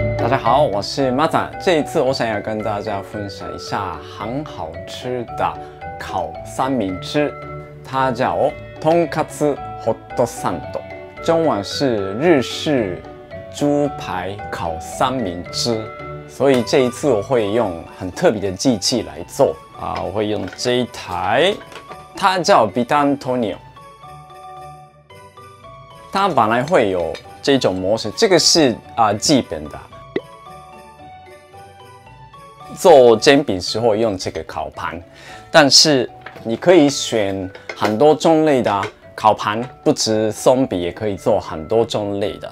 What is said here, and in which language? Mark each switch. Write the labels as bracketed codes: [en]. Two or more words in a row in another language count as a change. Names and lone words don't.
[zh] 家好，我是马仔。这一次我想要跟大家分享一下很好吃的烤三明治，它叫トンカツホットサンド，中文是日式猪排烤三明治。所以这一次我会用很特别的机器来做我会用这一台，它叫ビタントニオ。它本来会有这种模式，这个是基本的。做煎饼时候用这个烤盘，但是你可以选很多种类的烤盘，不止松饼，也可以做很多种类的。